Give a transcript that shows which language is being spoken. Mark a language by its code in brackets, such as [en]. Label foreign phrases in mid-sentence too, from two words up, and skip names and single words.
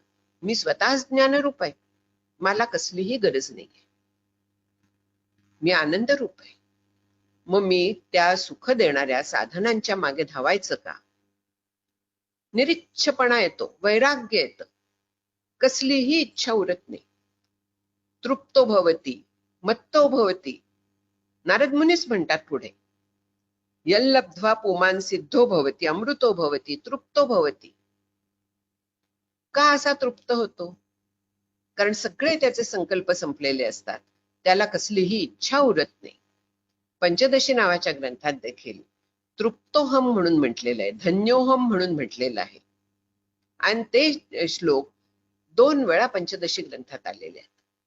[mr] मी स्वतःच ज्ञानरूप आहे, मला कसलीही गरज नाही. मी आनंद रूप आहे. मग मी त्या सुख देणाऱ्या साधनांच्या मागे धावायचं का? निरीच्छपणा येतो, वैराग्य येतं, कसलीही इच्छा उरत नाही. [sa] तृप्तो भवती, मत्तो भवती. [mr] नारद मुनीच म्हणतात पुढे, [sa] यल्लब्ध्वा पुमान सिद्धो भवती, अमृतो भवती, तृप्तो भवती. [mr] का असा तृप्त होतो? कारण सगळे त्याचे संकल्प संपलेले असतात, त्याला कसलीही इच्छा उरत नाही. पंचदशी नावाच्या ग्रंथात देखील तृप्तोहम म्हणून म्हटलेलं आहे, धन्योहम म्हणून म्हटलेलं आहे. आणि ते श्लोक 2 वेळा पंचदशी ग्रंथात आलेले आहेत.